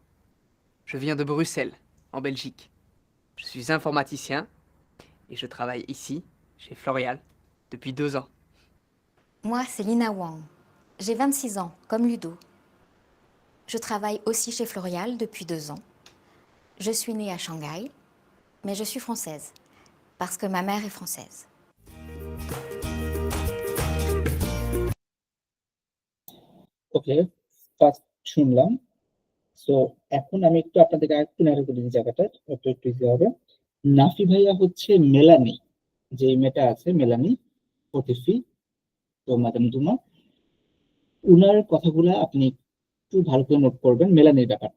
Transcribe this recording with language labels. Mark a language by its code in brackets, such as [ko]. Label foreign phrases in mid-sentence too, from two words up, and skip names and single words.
[fr] Je viens de Bruxelles, en Belgique. Je suis informaticien et je travaille ici, chez Florial, depuis 2 ans. Moi, c'est Lina Wang. J'ai 26 ans, comme Ludo. Je travaille aussi chez Florial depuis 2 ans. Je suis née à Shanghai, mais je suis française, parce que ma mère est française. [bn] ওকে, ফার্স্ট শুনলাম। সো এখন আমি একটু আপনাদেরকে আরেকটু ন্যারো করে দিই জায়গাটা, একটু ইজি হবে। নাফি ভাইয়া হচ্ছে মেলানি, যে মেয়েটা আছে মেলানি ওটিফি, তো মাদাম দুমা, উনার কথাগুলো আপনি একটু ভালো করে নোট করবেন, মেলানির ব্যাপারটা।